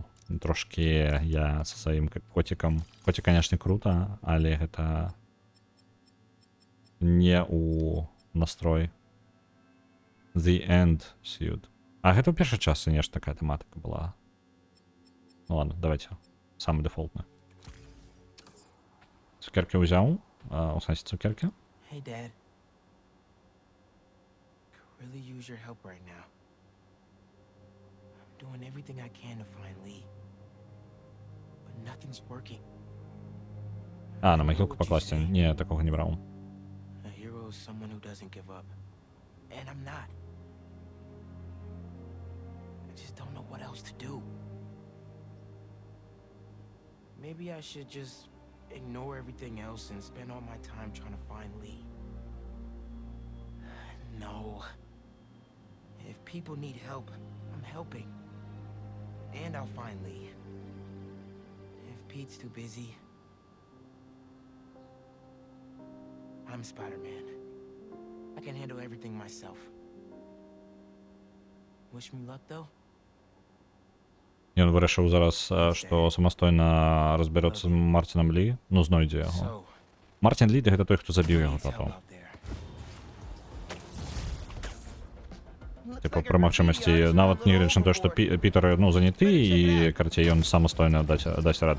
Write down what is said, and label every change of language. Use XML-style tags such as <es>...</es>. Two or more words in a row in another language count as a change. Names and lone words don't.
<be>Трошкі я са сваім котикам. Коцік, канешне, круто, але гэта не у настрой.</be> <en>The End Suit.</en> <be>А гэта ў першай частцы нешта такая тэматыка была.</be> <ru>Ну ладно, давайте.</ru> <be>Самы дэфолтны. Цукеркі ўзяў. У сэнсе цукеркі.</be> <en>Hey, Dad. Could really use your help right now. I'm doing everything I can to find Lee. But nothing's working.</en> <uk>На могилку покласти.</uk> <ru>Не, такого не брал.</ru> <en>A hero is someone who doesn't give up. And I'm not. I just don't know what else to do. Maybe I should just ignore everything else and spend all my time trying to find Lee. No. If people need help, I'm helping. And I'll find Lee. If Pete's too busy, I'm Spider-Man. I can handle everything myself. Wish me luck, though?</en> <be>Ён вырашыў зараз, што самастойна разберэцца з Мартинам Лі, ну знойдзе яго. Мартин Лі — гэта той, хто забіў яго тату. Типу, пры магчымасці, нават не гледзячы на тое, што Пітер, ну, заняты, і, карацей, ён самастойна дасць рады.</be>